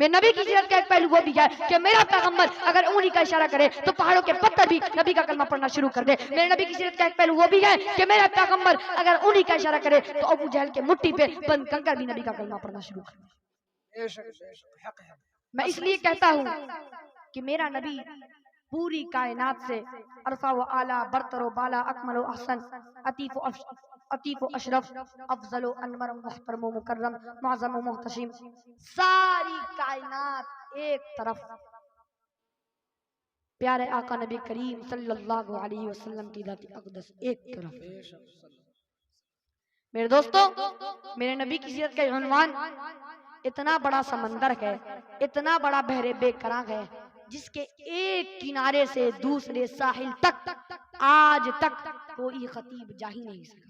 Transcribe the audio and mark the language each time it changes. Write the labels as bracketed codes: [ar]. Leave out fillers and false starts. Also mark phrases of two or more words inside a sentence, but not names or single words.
[hi] मेरे नबी की सीरत का एक पहलू वो भी है कि मेरा पैगंबर अगर उंगली का इशारा करे तो पहाड़ों के पत्थर भी नबी का कलमा पढ़ना शुरू कर दे। मेरे नबी की सीरत का एक पहलू वो भी है कि मेरा पैगंबर अगर उंगली का इशारा करे तो अबू जहल के मुट्ठी पे बंद कंकर भी नबी का कलमा पढ़ना शुरू कर दे। मैं इसलिए कहता हूँ कि मेरा नबी पूरी कायनात से अरफा व आला बरतर व बाला अकमल व अहसन अतीफ व अशरफ अफजल व अनवर मुहतरम व मुकर्रम मुअज़्ज़म व मुहतशिम, सारी कायनात एक तरफ, प्यारे आका नबी करीम [ar] صلى الله عليه وسلم [hi] की जात अक़दस एक तरफ। मेरे दोस्तों, मेरे नबी की सीरत का उन्वान इतना बड़ा समंदर है, इतना बड़ा बहरे बेकरार है, जिसके एक किनारे से दूसरे साहिल तक आज तक कोई खतीब जा ही नहीं सका।